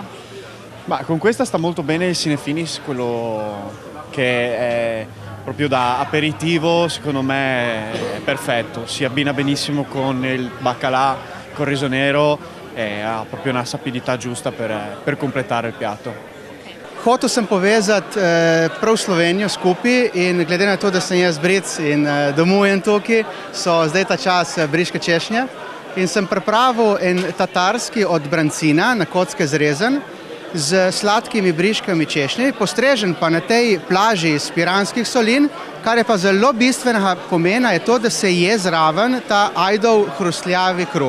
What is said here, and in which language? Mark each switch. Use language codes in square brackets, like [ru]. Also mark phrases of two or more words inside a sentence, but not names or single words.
[it] Ma con questa sta molto bene il cinefinis, quello che è proprio da aperitivo, secondo me è perfetto. Si abbina benissimo con il baccalà, col riso nero e ha proprio una sapidità giusta per completare il piatto. [sl] Hotel sem povezati prav Slovenijo skupaj in glede na to, da sem jaz Bric in domujem tukaj, so zdaj ta čas briške češnje in sem pripravil en tatarski od brancina na kocke zrezen z sladkimi briškami češnje, postrežen pa na tej plaži iz piranskih solin, kar je pa zelo bistvenega pomena, je to, da se je zraven ta ajdov hrustljavi kruh.